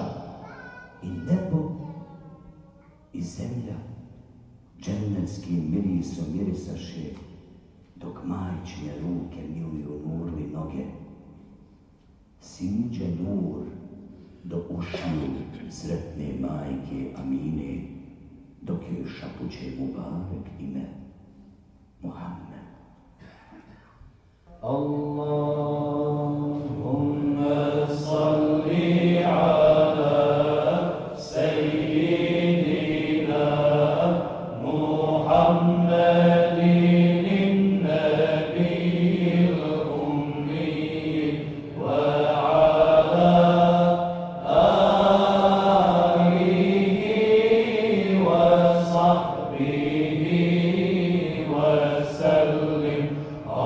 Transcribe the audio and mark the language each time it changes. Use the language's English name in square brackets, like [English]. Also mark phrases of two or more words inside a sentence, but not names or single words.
[Bosnian] I nebo i zemlja džennetskim mirisom mirisaše, dok majčine ruke miluju nurli noge. Siđe nur do ušiju sretne majke Amine, dok joj šapuće Mubarek ime Muhammed. [Arabic] اللهم صل على سيدنا محمد النبي الأمي وعلى آله وصحبه وسلم.